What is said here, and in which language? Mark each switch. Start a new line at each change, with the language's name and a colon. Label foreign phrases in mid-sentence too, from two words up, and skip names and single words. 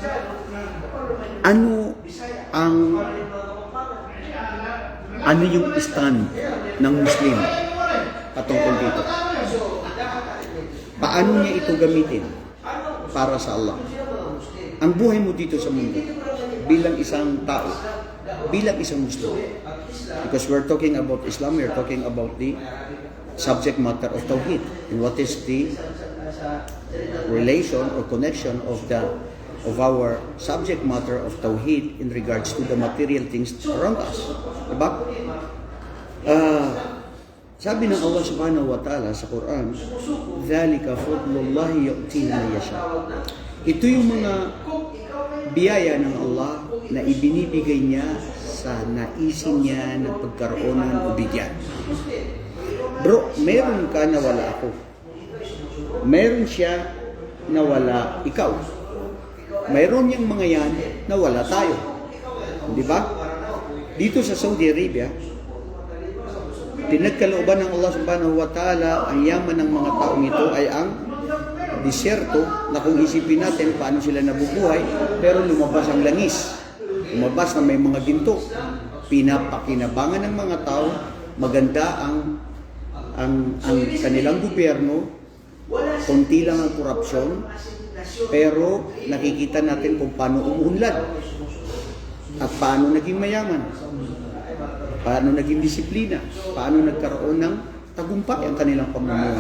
Filipino: Ano yung stand ng Muslim patungkol dito? Paano niya ito gamitin para sa Allah? Ang buhay mo dito sa mundo bilang isang tao, bilang isang Muslim.
English: Because we're talking about Islam, we're talking about the subject matter of Tawheed. And what is the relation or connection of our subject matter of Tawheed in regards to the material things around us.
Filipino: Diba? Sabi ng
Arabic: الله سبحانه وتعالى
Filipino: sa Quran,
Arabic: ذَلِكَ فَضْلُ اللَّهِ يُؤْتِيهِ مَن يَشَاءُ.
Filipino: Ito yung mga biyaya ng Allah na ibinibigay niya sa naisin niya ng pagkaroonan o bigyan. Bro, meron ka na wala ako. Meron siya na wala ikaw. Mayroon yung mga yan na wala tayo. Di ba? Dito sa Saudi Arabia, pinagkalooban ng
Arabic: الله سبحانه وتعالى
Filipino: ang yaman ng mga taong ito ay ang disyerto na kung isipin natin paano sila nabubuhay, pero lumabas ang langis. Lumabas na may mga ginto. Pinapakinabangan ng mga tao, maganda ang kanilang gobyerno, konti lang ang korupsyon, pero nakikita natin kung paano umuunlad at paano naging mayaman, paano naging disiplina, paano nagkaroon ng tagumpay ang kanilang pamumuhay.